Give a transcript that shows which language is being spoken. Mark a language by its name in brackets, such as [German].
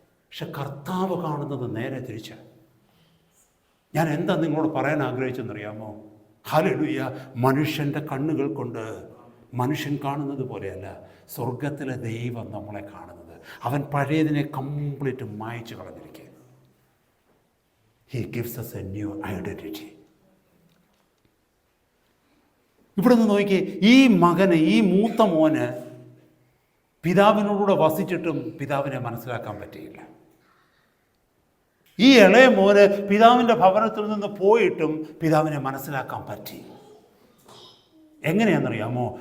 [Malayalam] പക്ഷെ കർത്താവ് കാണുന്നത് നേരെ തിരിച്ച്. ഞാൻ എന്താ നിങ്ങളോട് പറയാൻ ആഗ്രഹിച്ചെന്നറിയാമോ? ഹല്ലേലൂയ. മനുഷ്യൻ്റെ കണ്ണുകൾ കൊണ്ട് മനുഷ്യൻ കാണുന്നത് പോലെയല്ല സ്വർഗത്തിലെ ദൈവം നമ്മളെ കാണുന്നത്. അവൻ പഴയതിനെ കംപ്ലീറ്റ് മായ്ച്ചു കളഞ്ഞിരിക്കുക. [English] He gives us a new identity. [Malayalam] ഇവിടെ നിന്ന് നോക്കിയേ, ഈ മകന്, ഈ മൂത്ത മോന് പിതാവിനോടുകൂടെ വസിച്ചിട്ടും പിതാവിനെ മനസ്സിലാക്കാൻ പറ്റിയില്ല. ഈ ഇളയ മോന് പിതാവിൻ്റെ ഭവനത്തിൽ നിന്ന് പോയിട്ടും പിതാവിനെ മനസ്സിലാക്കാൻ പറ്റി. എങ്ങനെയാണെന്നറിയാമോ?